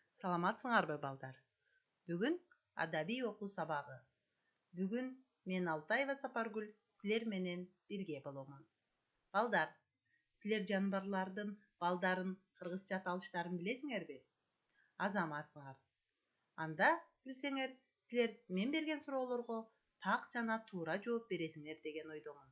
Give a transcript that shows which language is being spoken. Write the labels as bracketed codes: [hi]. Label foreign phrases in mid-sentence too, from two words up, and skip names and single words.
[ky] Саламатсыңарбы, балдар? Бүгін адаби оқу сабағы. Бүгін мен Алтаева Сапаргүл сілер менен бирге боломун. Балдар, сілер жанбарлардын балдарын кыргызча аталыштарын билесиңерби? Азаматсыңар. Анда билсеңер, сілер мен берген суроолорго так жана туура жооп бересиңер деген ойдомун.